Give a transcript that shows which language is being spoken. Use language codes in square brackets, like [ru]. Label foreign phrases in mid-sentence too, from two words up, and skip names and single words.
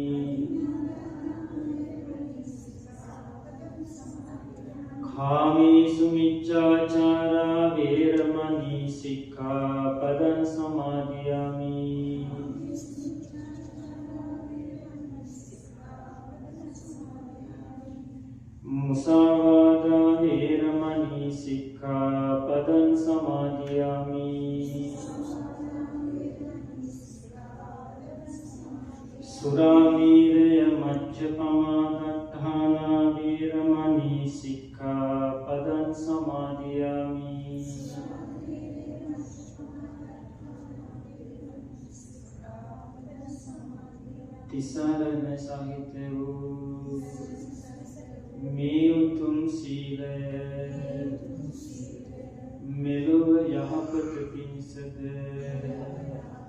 [pi] කාමීසු මිච්ඡාචාරා වේරමණී සික්ඛාපදං සමාදියාමි මුසාවාදා වේරමණී සික්ඛාපදං සමාදියාමි සුරාමීරය මච්ඡපමා දත්තානා වේරමණී සික්ඛාපදං සමාදියාමි [si] තිසරණ සහිත වූ මේ උතුම් සීලය මෙලොව යහපත පිණිසද